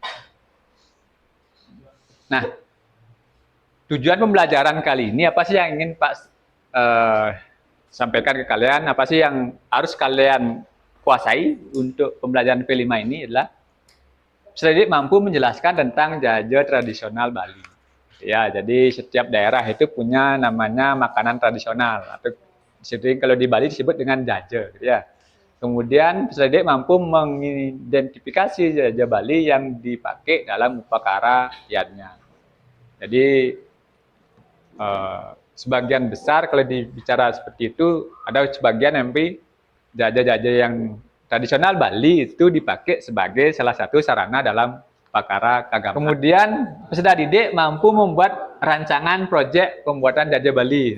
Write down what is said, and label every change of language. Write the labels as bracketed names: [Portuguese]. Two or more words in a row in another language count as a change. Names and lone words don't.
[Indonesian] Nah, tujuan pembelajaran kali ini apa sih yang ingin Pak sampaikan ke kalian? Apa sih yang harus kalian kuasai untuk pembelajaran P5 ini adalah sedikit mampu menjelaskan tentang jaja tradisional Bali. Ya, jadi setiap daerah itu punya namanya makanan tradisional atau sering kalau di Bali disebut dengan jaja, gitu ya. Kemudian sedikit mampu mengidentifikasi jaja Bali yang dipakai dalam upakara yadnya. Jadi sebagian besar kalau dibicara seperti itu ada sebagian MP jaja-jaja yang tradisional Bali itu dipakai sebagai salah satu sarana dalam upakara keagamaan. Kemudian peserta didik mampu membuat rancangan proyek pembuatan jaja Bali.